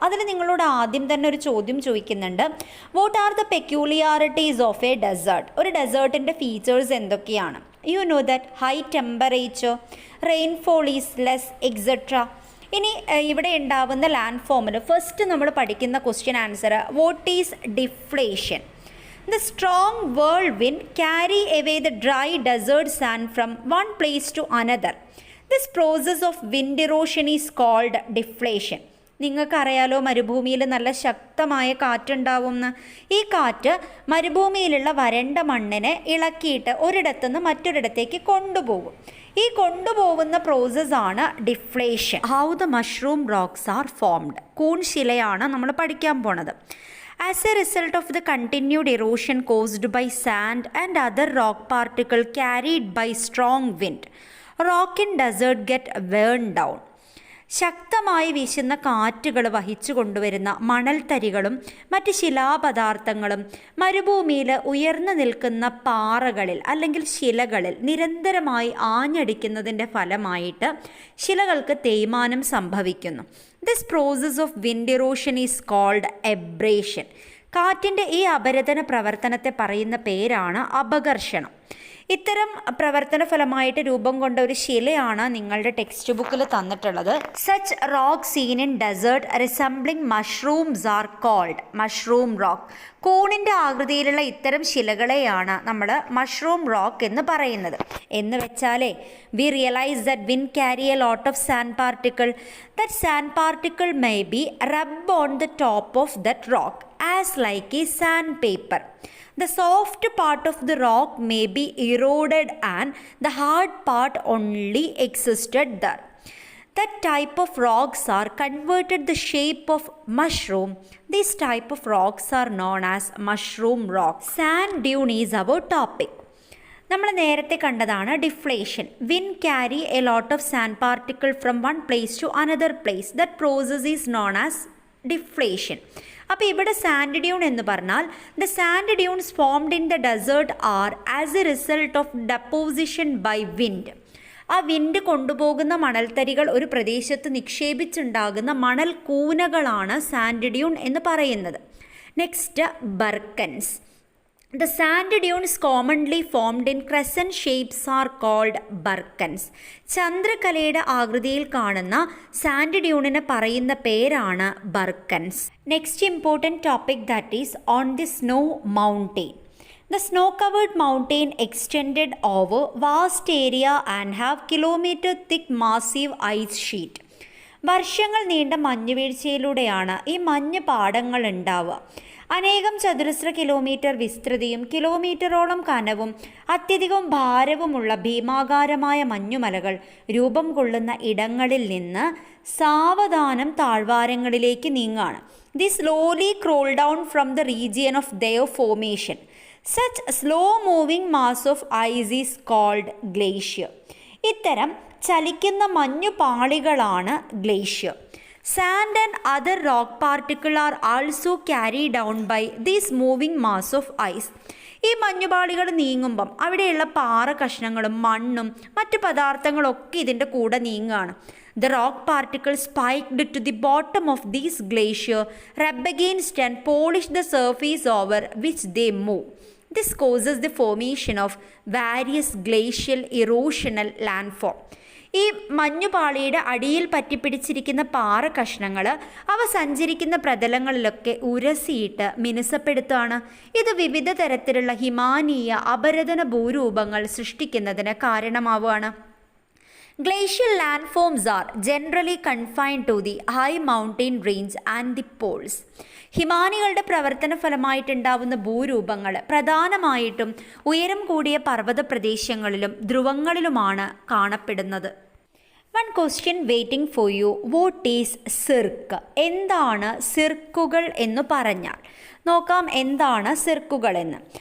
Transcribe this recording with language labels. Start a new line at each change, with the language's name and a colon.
Malayalam: അതിൽ നിങ്ങളോട് ആദ്യം തന്നെ ഒരു ചോദ്യം ചോദിക്കുന്നുണ്ട്:
English: What are the peculiarities of a desert?
Malayalam: ഒരു ഡെസേർട്ടിൻ്റെ ഫീച്ചേഴ്സ് എന്തൊക്കെയാണ്?
English: You know that high temperature, rainfall is less etcetera.
Malayalam: ഇനി ഇവിടെ ഉണ്ടാവുന്ന ലാൻഡ് ഫോമിൽ ഫസ്റ്റ് നമ്മൾ പഠിക്കുന്ന question answer:
English: What is deflation? The strong whirlwind carry away the dry desert sand from one place to another. This process of wind erosion is called deflation.
Malayalam: നിങ്ങൾക്കറിയാലോ, മരുഭൂമിയിൽ നല്ല ശക്തമായ കാറ്റുണ്ടാവുമെന്ന്. ഈ കാറ്റ് മരുഭൂമിയിലുള്ള വരണ്ട മണ്ണിനെ ഇളക്കിയിട്ട് ഒരിടത്തുനിന്ന് മറ്റൊരിടത്തേക്ക് കൊണ്ടുപോകും. ഈ കൊണ്ടുപോകുന്ന പ്രോസസ്സാണ് deflation.
English: How the mushroom rocks are formed.
Malayalam: കൂൺശിലയാണ് നമ്മൾ പഠിക്കാൻ പോണത്.
English: As a result of the continued erosion caused by sand and other rock particles carried by strong wind, rock in desert get worn down.
Malayalam: ശക്തമായി വീശുന്ന കാറ്റുകൾ വഹിച്ചു കൊണ്ടുവരുന്ന മണൽത്തരികളും മറ്റ് ശിലാപദാർത്ഥങ്ങളും മരുഭൂമിയിൽ ഉയർന്നു നിൽക്കുന്ന പാറകളിൽ അല്ലെങ്കിൽ ശിലകളിൽ നിരന്തരമായി ആഞ്ഞടിക്കുന്നതിൻ്റെ ഫലമായിട്ട് ശിലകൾക്ക് തേയ്മാനം സംഭവിക്കുന്നു.
English: This process of wind erosion is called abrasion.
Malayalam: കാറ്റിൻ്റെ ഈ അപരദന പ്രവർത്തനത്തെ പറയുന്ന പേരാണ് അപഘർഷണം. ഇത്തരം പ്രവർത്തന ഫലമായിട്ട് രൂപം കൊണ്ട ഒരു ശിലയാണ് നിങ്ങളുടെ ടെക്സ്റ്റ് ബുക്കിൽ തന്നിട്ടുള്ളത്.
English: Such rock seen in desert resembling mushrooms are called mushroom rock.
Malayalam: കൂണിൻ്റെ ആകൃതിയിലുള്ള ഇത്തരം ശിലകളെയാണ് നമ്മൾ മഷ്റൂം റോക്ക് എന്ന് പറയുന്നത്. എന്ന് വെച്ചാലേ
English: We realise that wind carry a lot of sand particle. That sand particle may be rub on the top of that rock as like a sand paper. The soft part of the rock may be eroded and the hard part only existed there. That type of rocks are converted the shape of mushroom. These type of rocks are known as mushroom rocks. Sand dune is our topic.
Malayalam: നമ്മൾ നേരത്തെ കണ്ടതാണ് deflation.
English: Wind carry a lot of sand particle from one place to another place. That process is known as deflation.
Malayalam: അപ്പോൾ ഇവിടെ sand Dune എന്ന് പറഞ്ഞാൽ
English: The sand dunes formed in the desert are as a result of deposition by wind.
Malayalam: ആ wind കൊണ്ടുപോകുന്ന മണൽത്തരികൾ ഒരു പ്രദേശത്ത് നിക്ഷേപിച്ചുണ്ടാകുന്ന മണൽ കൂനകളാണ് sand Dune എന്ന് പറയുന്നത്.
English: Next, barkans. The sand dunes commonly formed in crescent shapes are called barkans.
Malayalam: ചന്ദ്രകലയുടെ ആകൃതിയിൽ കാണുന്ന sand ഡ്യൂണിനെ പറയുന്ന പേരാണ് barchans.
English: Next important topic that is on the snow mountain. The snow-covered mountain extended over vast area and have kilometer thick massive ice sheet.
Malayalam: വർഷങ്ങൾ നീണ്ട മഞ്ഞുവീഴ്ചയിലൂടെയാണ് ഈ മഞ്ഞ് പാടങ്ങൾ ഉണ്ടാവുക. അനേകം ചതുരശ്ര കിലോമീറ്റർ വിസ്തൃതിയും കിലോമീറ്ററോളം കനവും അത്യധികം ഭാരവുമുള്ള ഭീമാകാരമായ മഞ്ഞുമലകൾ രൂപം കൊള്ളുന്ന ഇടങ്ങളിൽ നിന്ന് സാവധാനം താഴ്വാരങ്ങളിലേക്ക് നീങ്ങാണ്.
English: The slowly crawl down from the region of their formation. Such slow moving mass of ice is called glacier.
Malayalam: ഇത്തരം ചലിക്കുന്ന മഞ്ഞുപാളികളാണ് glacier.
English: Sand and other rock particles are also carried down by this moving mass of ice.
Malayalam: ഈ മഞ്ഞുപാളികൾ നീങ്ങുമ്പം അവിടെയുള്ള പാറ കഷ്ണങ്ങളും മണ്ണും മറ്റു പദാർത്ഥങ്ങളൊക്കെ ഇതിൻ്റെ കൂടെ നീങ്ങുകയാണ്.
English: The rock particles spiked to the bottom of these glacier rub against and polish the surface over which they move. This causes the formation of various glacial erosional landform.
Malayalam: ഈ മഞ്ഞുപാളിയുടെ അടിയിൽ പറ്റിപ്പിടിച്ചിരിക്കുന്ന പാറ കഷ്ണങ്ങൾ അവ സഞ്ചരിക്കുന്ന പ്രതലങ്ങളിലൊക്കെ ഉരസിയിട്ട് മിനുസപ്പെടുത്തുകയാണ്. ഇത് വിവിധ തരത്തിലുള്ള ഹിമാനീയ അപരദന ഭൂരൂപങ്ങൾ സൃഷ്ടിക്കുന്നതിന് കാരണമാവുകയാണ്.
English: Glacial landforms are generally confined to the high mountain range and the poles.
Malayalam: ഹിമാനികളുടെ പ്രവർത്തന ഫലമായിട്ടുണ്ടാവുന്ന ഭൂരൂപങ്ങൾ പ്രധാനമായിട്ടും ഉയരം കൂടിയ പർവ്വത പ്രദേശങ്ങളിലും ധ്രുവങ്ങളിലുമാണ് കാണപ്പെടുന്നത്.
English: One question waiting for you. What is cirque?
Malayalam: എന്താണ് സിർക്കുകൾ എന്ന് പറഞ്ഞാൽ? നോക്കാം എന്താണ് സിർക്കുകൾ എന്ന്.